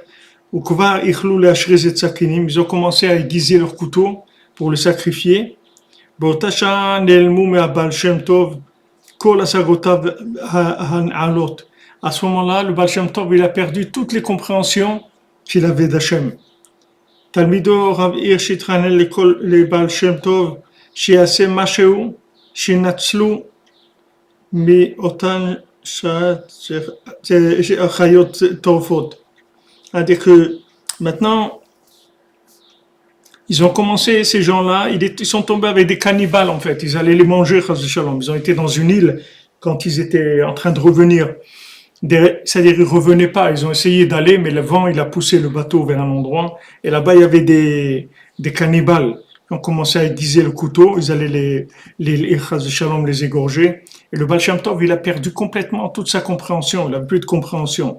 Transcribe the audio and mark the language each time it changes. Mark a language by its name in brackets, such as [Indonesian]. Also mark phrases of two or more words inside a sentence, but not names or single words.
[French] Ils ont commencé à aiguiser leur couteau pour le sacrifier. À ce moment-là, le Baal Shem Tov il a perdu toutes les compréhensions qu'il avait d'Hachem. [Hebrew] Talmido Rav Hirsch התחנן לבעל שם טוב שיעשה משהו שינצלו מאותן חיות טורפות. [French] C'est-à-dire que maintenant, ils ont commencé, ces gens-là, ils sont tombés avec des cannibales en fait, ils allaient les manger, ils ont été dans une île quand ils étaient en train de revenir. C'est-à-dire ils revenaient pas, ils ont essayé d'aller, mais le vent il a poussé le bateau vers un endroit, et là-bas il y avait des cannibales qui ont commencé à aiguiser le couteau, ils allaient les égorger, et le Baal Shem Tov il a perdu complètement toute sa compréhension, il n'a plus de compréhension.